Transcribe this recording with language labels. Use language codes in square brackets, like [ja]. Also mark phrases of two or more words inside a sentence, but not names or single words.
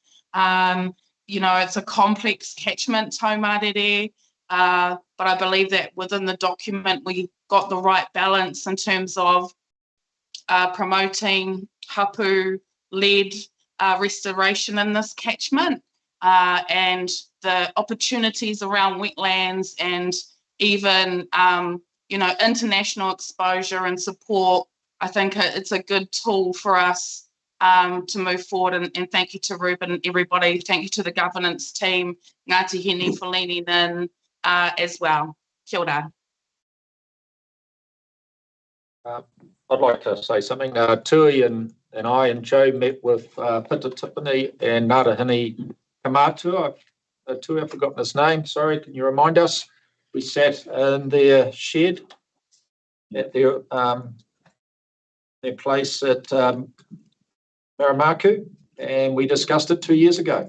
[en] It's a complex catchment, Taumarere, but I believe that within the document we got the right balance in terms of promoting hapu-led restoration in this catchment, and the opportunities around wetlands and even, international exposure and support. I think it's a good tool for us to move forward. And thank you to Ruben and everybody. Thank you to the governance team, Ngāti Hene, for leaning in as well. [mi] Kia ora. [en] I'd like to say something. Tui and I and Joe met with Pita Tipene and Ngāti Hene Tui, I've forgotten his name. Sorry, can you remind us? We sat in their shed at their place at Maramaku, and we discussed it 2 years ago.